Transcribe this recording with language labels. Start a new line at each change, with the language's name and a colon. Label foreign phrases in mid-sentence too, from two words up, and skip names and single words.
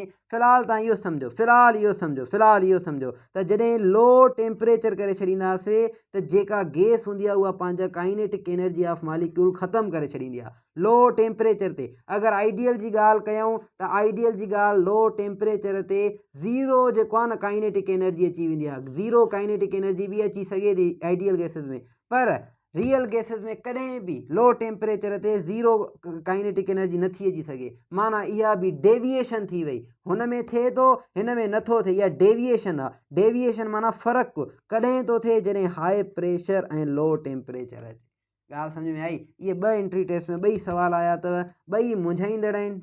Sindhi: फ़िलहाल तव्हां इहो सम्झो त जॾहिं
English: low temperature
Sindhi: करे छॾींदासीं त जेका गैस हूंदी आहे उहा पंहिंजा
English: kinetic energy of molecule
Sindhi: ख़तमु करे छॾींदी आहे
English: low temperature
Sindhi: ते। अगरि आइडियल जी ॻाल्हि कयूं त आइडियल जी ॻाल्हि
English: low temperature
Sindhi: ते ज़ीरो जेको आहे न
English: kinetic energy
Sindhi: अची वेंदी आहे,
English: zero kinetic energy
Sindhi: बि अची सघे थी
English: ideal gases
Sindhi: में, पर
English: real gases
Sindhi: में कॾहिं बि
English: low temperature
Sindhi: ते
English: zero kinetic energy
Sindhi: नथी अची सघे। माना इहा बि डेविएशन थी वई, हुन में थिए थो, हिन में नथो थिए, इहा डेविएशन आहे। डेविएशन माना फ़र्क़ु कॾहिं थो थिए जॾहिं
English: high pressure
Sindhi: ऐं
English: low temperature
Sindhi: अचे। ॻाल्हि सम्झ में आई? इहे ॿ
English: entry test
Sindhi: में ॿई सवाल आया अथव, ॿई मुंझाईंदड़ आहिनि।